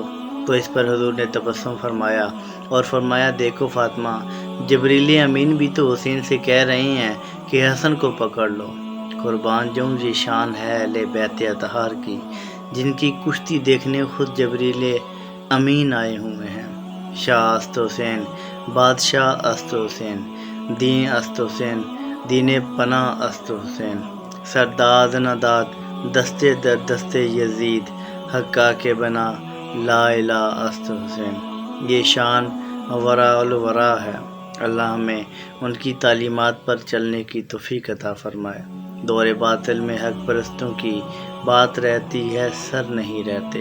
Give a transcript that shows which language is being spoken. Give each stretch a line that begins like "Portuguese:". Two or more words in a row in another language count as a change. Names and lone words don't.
Urdu: تو اس پر حضور نے تبسم فرمایا اور فرمایا، دیکھو فاطمہ، جبریل امین بھی تو حسین سے کہہ رہے ہیں کہ حسن کو پکڑ لو۔ قربان جاؤں یہ شان ہے اہل بیت اطہار کی، جن کی کشتی دیکھنے خود جبریل امین آئے ہوئے ہیں۔
Persian: شاہ است حسین، بادشاہ است حسین، دین است حسین، دین پناہ است حسین، سرداد نداد دستے در دستے یزید، حقا کے بنا لا الہ است حسین۔
Urdu: یہ شان
Arabic: ورا الورا
Urdu: ہے۔ اللہ ہمیں ان کی تعلیمات پر چلنے کی توفیق عطا فرمائے۔ دور باطل میں حق پرستوں کی بات رہتی ہے، سر نہیں رہتے۔